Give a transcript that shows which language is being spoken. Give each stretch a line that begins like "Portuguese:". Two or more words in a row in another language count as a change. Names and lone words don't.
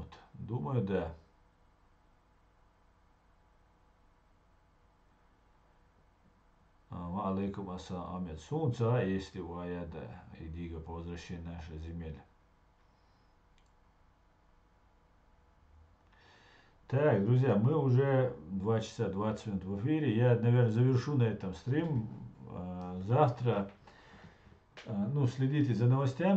Russian: Думаю, да.
Arabic: عليكم السلام, Амед.
Russian: Солнце, если у Аяда и Дига по возвращению нашей земель. Так, друзья, мы уже 2 часа 20 минут в эфире. Я, наверное, завершу на этом стрим. Завтра, ну, следите за новостями.